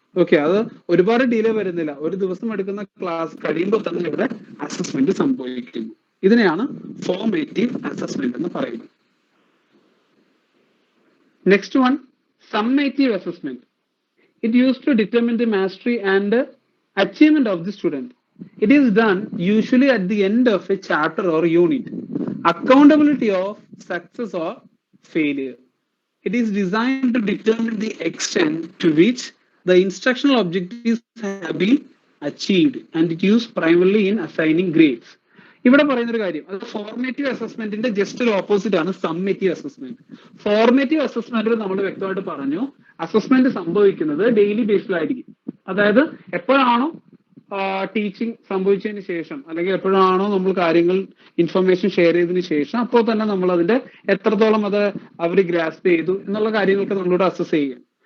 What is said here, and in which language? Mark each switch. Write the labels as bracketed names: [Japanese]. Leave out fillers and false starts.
[Malayalam] Okay, അത് ഒരുപാട് delay വരുന്നില്ല, ഒരു ദിവസം എടുക്കുന്ന ക്ലാസ് കഴിയുമ്പോൾ തന്നെ ഇവിടെ അസസ്മെന്റ് സംഭവിക്കുന്നു. ഇതിനെയാണ് ഫോർമേറ്റീവ് അസസ്മെന്റ് എന്ന് പറയുന്നത്. [English] Next one, summative assessment. It use to determine the mastery and achievement of the student. It is done usually at the end of a chapter or unit. Accountability of success or failure. It is designed to determine the extent to which the instructional objectives have been achieved, and it used primarily in assigning grades. [Malayalam] ഇവിടെ പറയുന്നൊരു കാര്യം, അത് formative അസസ്മെന്റിന്റെ just ഒരു opposite ആണ് summative assessment. Formative അസസ്മെന്റിൽ നമ്മൾ വ്യക്തമായിട്ട് പറഞ്ഞു, assessment സംഭവിക്കുന്നത് ഡെയിലി ബേസിലായിരിക്കും. അതായത് എപ്പോഴാണോ ടീച്ചിങ് സംഭവിച്ചതിന് ശേഷം, അല്ലെങ്കിൽ എപ്പോഴാണോ നമ്മൾ കാര്യങ്ങൾ ഇൻഫർമേഷൻ ഷെയർ ചെയ്തതിന് ശേഷം, അപ്പോൾ തന്നെ നമ്മൾ അതിന്റെ എത്രത്തോളം അത് അവർ ഗ്രാസ്പ് ചെയ്തു എന്നുള്ള കാര്യങ്ങളൊക്കെ നമ്മളിവിടെ അസസ് ചെയ്യുക.